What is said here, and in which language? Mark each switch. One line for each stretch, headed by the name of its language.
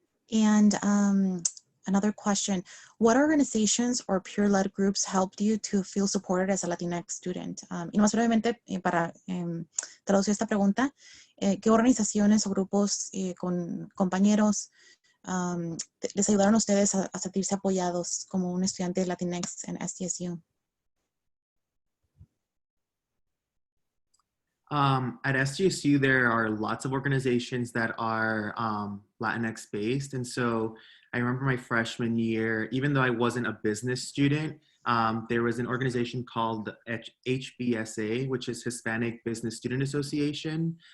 English: And another question, what organizations or peer-led groups helped you to feel supported as a Latinx student?
Spanish: Y más brevemente, para traducir esta pregunta, ¿qué organizaciones o grupos con compañeros les ayudaron a ustedes a sentirse apoyados como un estudiante Latinx en SDSU?
English: At SDSU, there are lots of organizations that are Latinx based. And so I remember my freshman year, even though I wasn't a business student, there was an organization called HBSA, which is Hispanic Business Student Association.